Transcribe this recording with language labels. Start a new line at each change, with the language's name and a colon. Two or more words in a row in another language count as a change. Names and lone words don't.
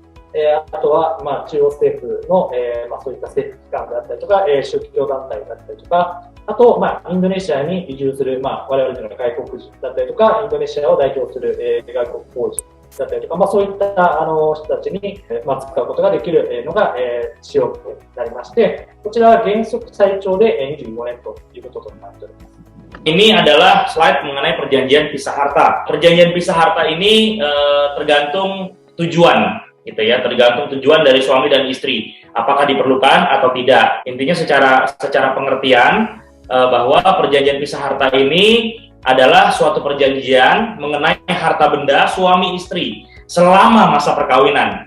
Japanese: あとは、中央政府の、そういった政府機関であったりとか、宗教団体だったりとか、あと、インドネシアに移住する、我々のような外国人だったりとか、インドネシアを代表する、外国法人だったりとか、そういった人たちに、使うことができるのが、使用権になりまして、こちらは原則最長で25年ということとなっております。
Indonesian: Ini adalah slide mengenai perjanjian pisah harta. Perjanjian pisah harta ini tergantung tujuan, gitu ya, tergantung tujuan dari suami dan istri. Apakah diperlukan atau tidak? Intinya secara pengertian bahwa perjanjian pisah harta ini adalah suatu perjanjian mengenai harta benda suami istri selama masa perkawinan.